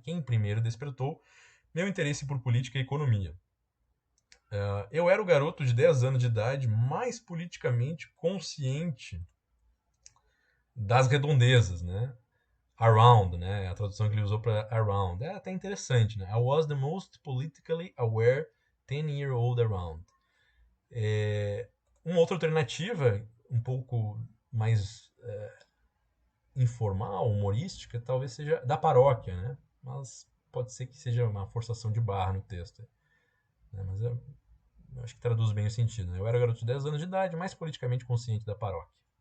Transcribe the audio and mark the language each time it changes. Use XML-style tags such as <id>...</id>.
<pt>Quem primeiro despertou meu interesse por política e economia. Eu era o garoto de 10 anos de idade mais politicamente consciente das redondezas, né? Around, né? A tradução que ele usou para around. É até interessante, né?</pt> <en>I was the most politically aware 10-year-old around.</en> <pt>Uma outra alternativa, um pouco mais informal, humorística, talvez seja da paróquia, né? Mas pode ser que seja uma forçação de barra no texto. Né? Mas eu acho que traduz bem o sentido. Né? Eu era garoto de 10 anos de idade, mais politicamente consciente da paróquia.</pt>